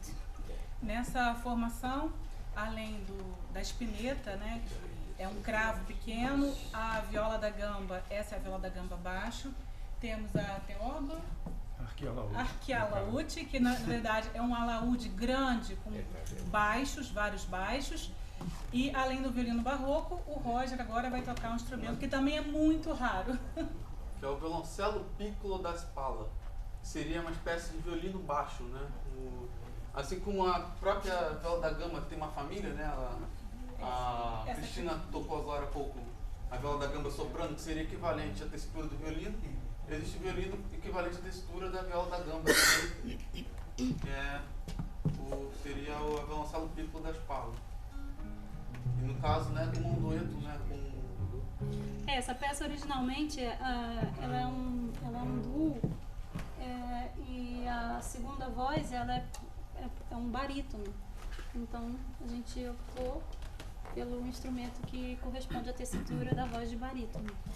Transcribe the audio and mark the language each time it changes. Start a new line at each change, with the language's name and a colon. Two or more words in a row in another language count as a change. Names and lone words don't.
Portuguese: Nessa formação, além da espineta, né, que é um cravo pequeno, a viola da gamba, essa é a viola da gamba baixo, temos a teoba, arquialaúde, que na verdade é um alaúde grande com baixos, vários baixos. E além do violino barroco, o Roger agora vai tocar um instrumento que também é muito raro. Que é o violoncelo piccolo da Spalla. Seria uma espécie de violino baixo, né? Assim como a própria viola da gamba tem uma família, né? A Cristina tocou agora há pouco a viola da gamba soprano, que seria equivalente à tessitura do violino. Existe violino equivalente à textura da viola da gamba também, que seria o violoncelo piccolo da Spalla. E no caso, né, tem um dueto, né, com... Essa peça originalmente ela é um duo, e a segunda voz ela é um barítono. Então a gente optou pelo instrumento que corresponde à tessitura da voz de barítono.